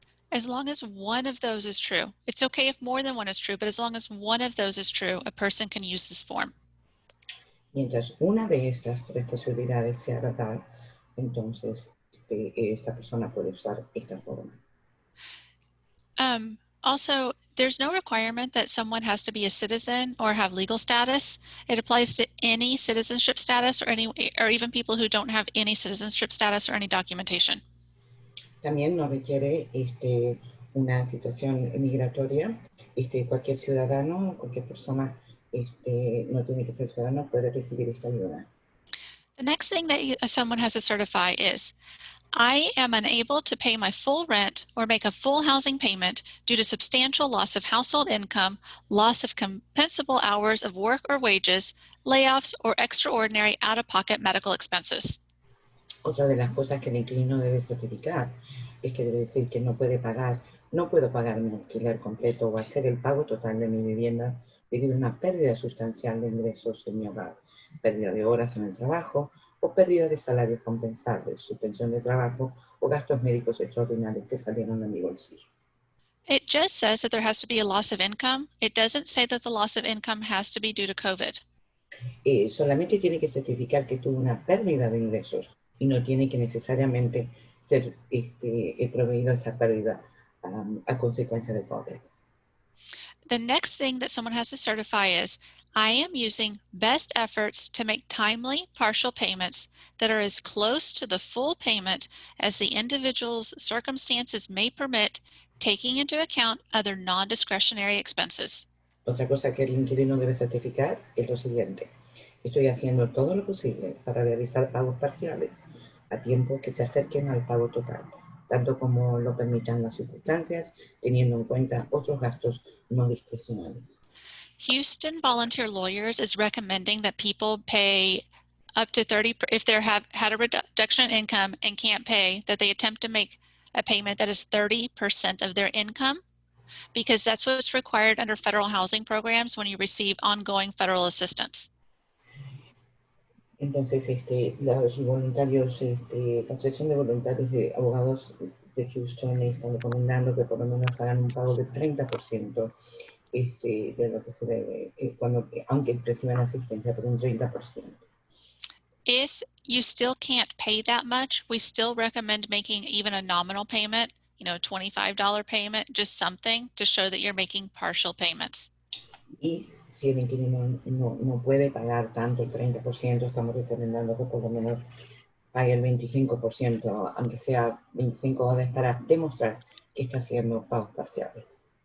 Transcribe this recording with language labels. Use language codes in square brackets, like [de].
[en] As long as one of those is true, it's okay if more than one is true, but as long as one of those is true, a person can use this form. [es] Mientras una de estas tres posibilidades sea verdad, entonces esa persona puede usar esta forma. [en] Also, there's no requirement that someone has to be a citizen or have legal status. It applies to any citizenship status or even people who don't have any citizenship status or any documentation. [es] También no requiere una situación migratoria. Cualquier ciudadano, cualquier persona no tiene que ser ciudadano, puede recibir esta ayuda. [en] The next thing that someone has to certify is, I am unable to pay my full rent or make a full housing payment due to substantial loss of household income, loss of compensable hours of work or wages, layoffs, or extraordinary out-of-pocket medical expenses. [es] Otra de las cosas que el inquilino debe certificar es que debe decir que no puedo pagar mi alquiler completo o hacer el pago total de mi vivienda debido a una pérdida sustancial de ingresos en mi hogar, pérdida de horas en el trabajo o pérdida de salarios compensables, suspensión de trabajo o gastos médicos extraordinarios que salieron de mi bolsillo. [en] It just says that there has to be a loss of income. It doesn't say that the loss of income has to be due to COVID. [es] Solamente tiene que certificar que tuvo una pérdida de ingresos y no tiene que necesariamente ser proveído esa pérdida a consecuencia de COVID. [en] The next thing that someone has to certify is, I am using best efforts to make timely partial payments that are as close to the full payment as the individual's circumstances may permit, taking into account other non-discretionary expenses. [es] Otra cosa que el inquilino debe certificar es lo siguiente. Estoy haciendo todo lo posible para realizar pagos parciales a tiempo que se acerquen al pago total, tanto como lo permitan las circunstancias, teniendo en cuenta otros gastos no discrecionales. [en] Houston Volunteer Lawyers is recommending that people pay up to 30, if they have had a reduction in income and can't pay, that they attempt to make a payment that is 30% of their income, because that's what's required under federal housing programs when you receive ongoing federal assistance. [es] Entonces, los voluntarios, la Asociación de Voluntarios de Abogados de Houston están recomendando que por lo menos hagan un pago del 30% de lo que se debe, aunque reciban asistencia por un 30%. [en] If you still can't pay that much, we still recommend making even a nominal payment, $25 payment, just something to show that you're making partial payments. [es] Y si el inquilino no puede pagar tanto, el 30%, estamos recomendando que por lo menos pague el 25%, aunque sea $25, para demostrar que está haciendo pagos parciales.